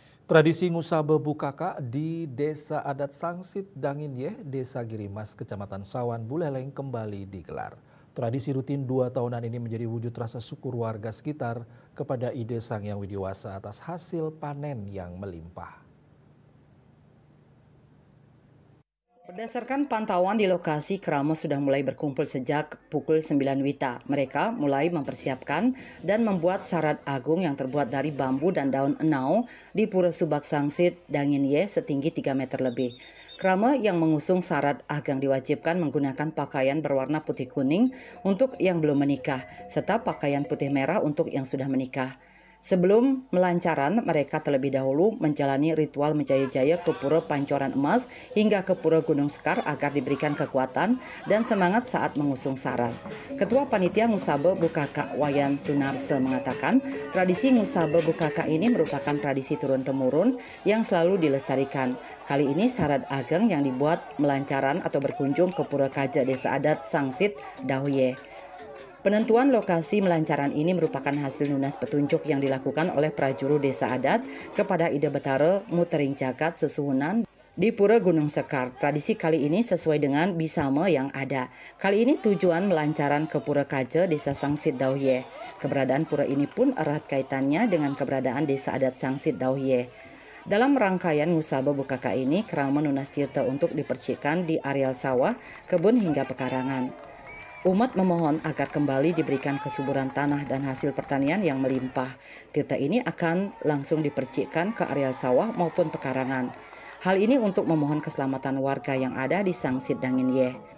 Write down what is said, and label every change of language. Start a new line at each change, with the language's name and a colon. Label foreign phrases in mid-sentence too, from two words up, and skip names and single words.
Indonesian: Tradisi Ngusabe Bukaka di Desa Adat Sangsit Danginyeh, Desa Girimas, Kecamatan Sawan, Buleleng kembali digelar. Tradisi rutin 2 tahunan ini menjadi wujud rasa syukur warga sekitar kepada Ide Sang Yang Widiwasa atas hasil panen yang melimpah. Berdasarkan pantauan di lokasi, kerama sudah mulai berkumpul sejak pukul 9 WITA. Mereka mulai mempersiapkan dan membuat sarat agung yang terbuat dari bambu dan daun enau di Pura Subak Sangsit Danginyeh setinggi 3 meter lebih. Kerama yang mengusung sarat agang diwajibkan menggunakan pakaian berwarna putih kuning untuk yang belum menikah, serta pakaian putih merah untuk yang sudah menikah. Sebelum melancaran, mereka terlebih dahulu menjalani ritual menjaya-jaya ke Pura Pancoran Emas hingga ke Pura Gunung Sekar agar diberikan kekuatan dan semangat saat mengusung sarat. Ketua Panitia Ngusabe Bukaka Wayan Sunarse mengatakan, tradisi Ngusabe Bukaka ini merupakan tradisi turun-temurun yang selalu dilestarikan. Kali ini sarat ageng yang dibuat melancaran atau berkunjung ke Pura Kaja Desa Adat Sangsit Dahuye. Penentuan lokasi melancaran ini merupakan hasil lunas petunjuk yang dilakukan oleh prajuru Desa Adat kepada Ide Betara Mutering Jagat Sesuhunan di Pura Gunung Sekar. Tradisi kali ini sesuai dengan bisama yang ada. Kali ini tujuan melancaran ke Pura Kaja Desa Sangsit Dahuye. Keberadaan pura ini pun erat kaitannya dengan keberadaan Desa Adat Sangsit Dahuye. Dalam rangkaian Ngusabe Bukaka ini, kerama nunas tirta untuk dipercikkan di areal sawah, kebun hingga pekarangan. Umat memohon agar kembali diberikan kesuburan tanah dan hasil pertanian yang melimpah. Tirta ini akan langsung dipercikkan ke areal sawah maupun pekarangan. Hal ini untuk memohon keselamatan warga yang ada di Sangsit Danginyeh.